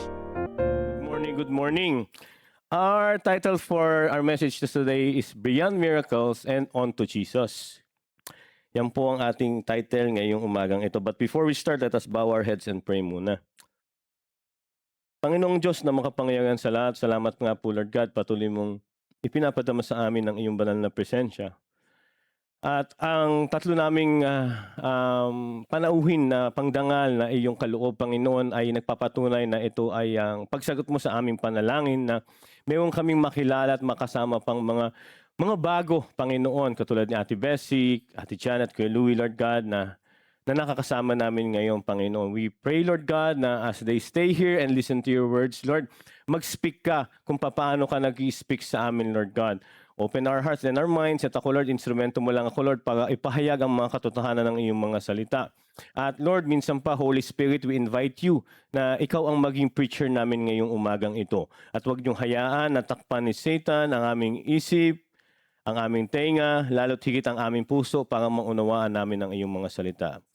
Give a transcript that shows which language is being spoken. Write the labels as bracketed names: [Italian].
[English] Good morning, good morning. Our title for our message today is Beyond Miracles and On to Jesus. [Filipino] Yan po ang ating title ngayong umagang ito. [English] But before we start, let us bow our heads and pray muna. [Filipino] Panginoong Diyos na makapangyarihan sa lahat, salamat nga po Lord God, patuloy mong ipinapadama sa amin ang iyong banal na presensya. At ang tatlo naming panauhin na pangdangal na iyong kaloob, Panginoon, ay nagpapatunay na ito ay ang pagsagot mo sa aming panalangin na mayroon kaming makilala at makasama pang mga bago, Panginoon, katulad ni Ate Bessie, Ate Janet, Kuya Louie, Lord God, na nakakasama namin ngayon, Panginoon. [English] We pray, Lord God, na as they stay here and listen to your words, Lord, [Filipino] mag-speak ka kung paano ka nag-i-speak sa amin, [English] Lord God. Open our hearts and our minds. [Filipino] At ako, Lord, instrumento mo lang ako, Lord, para ipahayag ang mga katotohanan ng iyong mga salita. At Lord, minsan pa, Holy Spirit, [English] we invite you [Filipino] na ikaw ang maging preacher namin ngayong umagang ito. At huwag niyong hayaan na takpan ni Satan ang aming isip, ang aming tenga, lalo't higit ang aming puso para maunawaan namin ang iyong mga salita.